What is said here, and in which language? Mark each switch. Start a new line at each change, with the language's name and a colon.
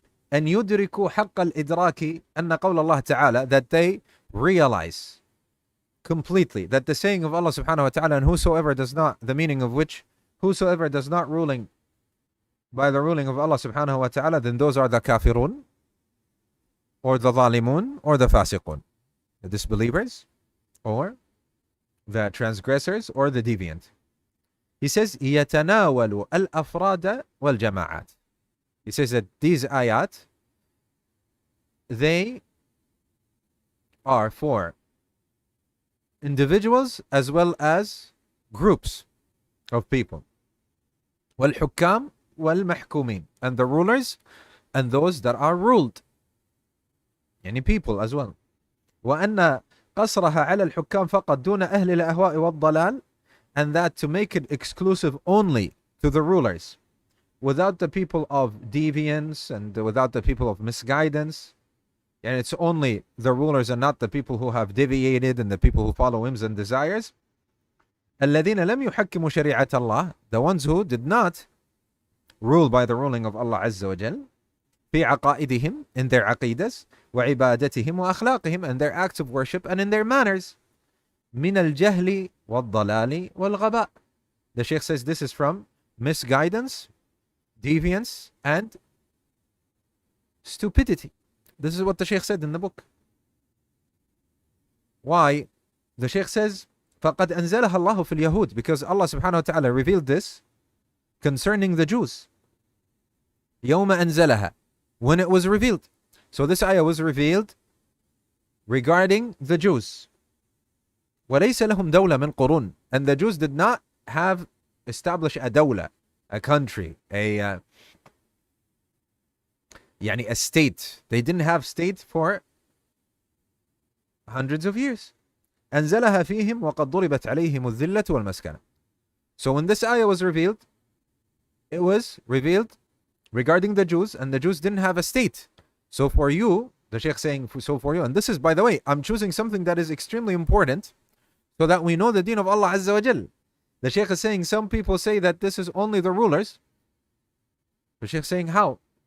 Arabic: أن يدركوا حق الإدراك أن قول الله تعالى,
English: that they realize completely that the saying of Allah subhanahu wa ta'ala, and whosoever does not, the meaning of which, whosoever does not ruling by the ruling of Allah subhanahu wa ta'ala, then those are the kafirun, or the zalimun, or the fasiqun, the disbelievers, or the transgressors, or the deviant. He says,
Arabic: يتناول الأفراد والجماعات.
English: He says that these ayat, they are for individuals as well as groups of people.
Arabic: والحكام والمحكومين,
English: and the rulers and those that are ruled, يعني people as well.
Arabic: وأن قصرها على الحكام فقط دون أهل الأهواء والضلال,
English: and that to make it exclusive only to the rulers, without the people of deviance and without the people of misguidance, and it's only the rulers and not the people who have deviated and the people who follow whims and desires.
Arabic: الذين لم يحكموا شريعة الله,
English: the ones who did not rule by the ruling of Allah Azza wa Jal,
Arabic: في عقائدهم,
English: in their aqidas,
Arabic: وعبادتهم وأخلاقهم,
English: and their acts of worship and in their manners.
Arabic: من الجهل والضلال والغباء.
English: The Shaykh says this is from misguidance, deviance, and stupidity. This is what the Shaykh said in the book. Why? The Shaykh says,
Arabic: فَقَدْ أَنزَلَهَا اللَّهُ فِي الْيَهُودِ,
English: because Allah subhanahu wa ta'ala revealed this concerning the Jews.
Arabic: يَوْمَ أَنزَلَهَا,
English: when it was revealed. So this ayah was revealed regarding the Jews.
Arabic: وَلَيْسَ لَهُمْ دَوْلَةٌ مِنْ قُرُونٍ,
English: and the Jews did not have established a dawla, a country, a state. They didn't have state for hundreds of years.
Arabic: أنزلها فيهم وقد ضربت عليهم الذلة والمسكنة.
English: So when this ayah was revealed, it was revealed regarding the Jews, and the Jews didn't have a state. So for you, the Shaykh saying, so for you, and this is, by the way, I'm choosing something that is extremely important so that we know the deen of Allah Azza wa Jal. The Shaykh is saying some people say that this is only the rulers. The Shaykh is saying how?